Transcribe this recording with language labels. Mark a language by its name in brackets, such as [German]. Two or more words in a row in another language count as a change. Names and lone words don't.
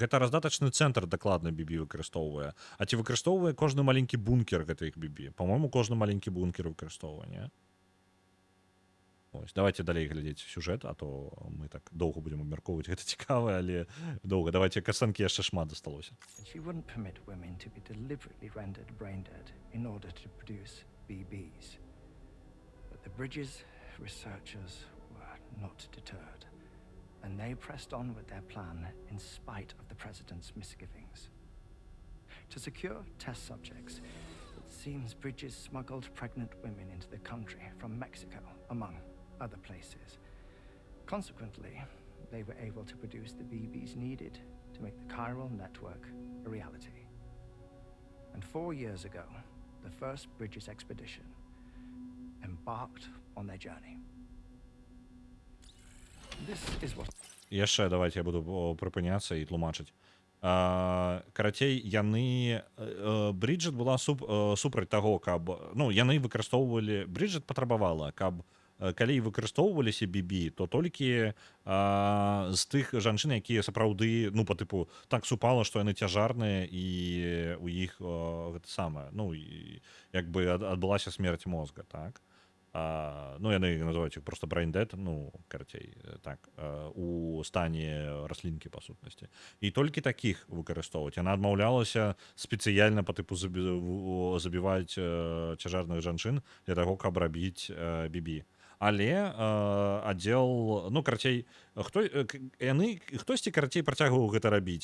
[Belarusian] Гэта раздатачны цэнтр дакладна бібі выкарыстоўвае. А ці выкарыстоўвае кожны маленькі бункер гэтых бібі? Па-мойму, кожны маленькі бункер выкарыстоўвае, не? Ось, давайте далей глядзець сюжэт, а то мы так доўга будзем абмяркоўваць. Гэта цікава, але доўга. Давайте, касцэнкі яшчэ шмат засталося. [English] She wouldn't permit women to be deliberately rendered brain dead in order to produce BBs. But the Bridges researchers were not deterred. And they pressed on with their plan in spite of the president's misgivings. To secure test subjects, it seems Bridges smuggled pregnant women into the country from Mexico, among other places. Consequently, they were able to produce the BBs needed to make the chiral network a reality. And 4 years ago, the first Bridges expedition embarked on their journey. [Belarusian] Яшчэ давайте я буду прыпыняцца і тлумачыць. Карацей, Бріджит была супраць таго, каб... Ну, яны выкарыстоўвалі... Бріджит патрабавала, каб калі выкарыстоўваліся BB, то толькі з тых жанчын, якія сапраўды, ну, па тыпу, так супала, што яны цяжарныя, і у іх гэта самае, ну, і як бы адбылася смерць мозга, так? Ну, яны называюць іх просто brain-dead, ну, карацей, так, у стане раслінкі, па сутнасці. І толькі такіх выкарыстоўваць. Яна адмаўлялася спецыяльна па тыпу забіваць цяжарных жанчын для таго, каб рабіць BB. Але аддзел, ну, карацей, хтосьці, карацей, працягваў гэта рабіць.